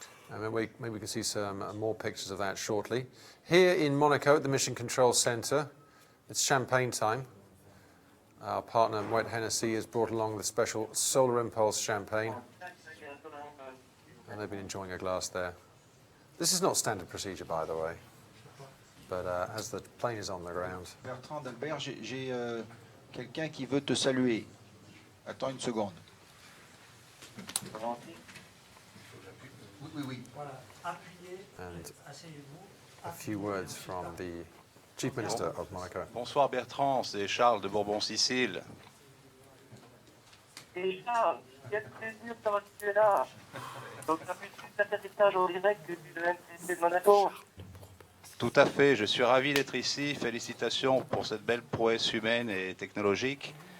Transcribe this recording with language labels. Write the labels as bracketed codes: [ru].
[en] And maybe we can see some more pictures of that shortly. Here in Monaco at the Mission Control Centre, it's champagne time. Our partner, Moet Hennessy, has brought along the special Solar Impulse champagne. And they've been enjoying a glass there. This is not standard procedure, by the way. But as the plane is on the ground. [fr] Bertrand, Albert, j'ai quelqu'un qui veut te saluer. Attends une seconde. Oui. [en] And a few words from the Chief Minister of Monaco. [fr] Bonsoir Bertrand, c'est Charles de Bourbon-Sicile. [en] Hey Charles, [fr] Quel plaisir d'avoir tu es là. Donc, ça fait tout l'atterrissage en direct depuis le MCC de Monaco. Tout à fait, je suis ravi d'être ici. Félicitations pour cette belle prouesse humaine et technologique.